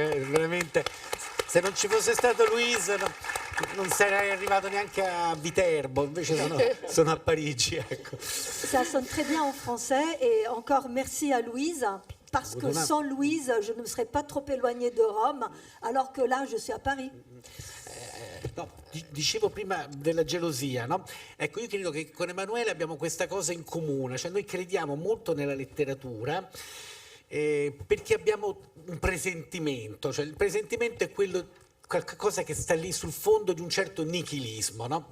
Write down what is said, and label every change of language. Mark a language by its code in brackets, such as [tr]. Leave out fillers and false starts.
[it] Veramente, se non ci fosse stato Luisa non sarei arrivato neanche a Viterbo, invece sono a Parigi. Ecco. [fr] Ça sonne très bien en français et encore merci à Louise parce que sans Louise, je ne me serais pas trop éloignée de Rome alors que là, je suis à Paris. [it] No, dicevo prima della gelosia, no? Ecco, io credo che con Emanuele abbiamo questa cosa in comune, cioè noi crediamo molto nella letteratura perché abbiamo un presentimento, cioè il presentimento è quello qualcosa che sta lì sul fondo di un certo nichilismo, no?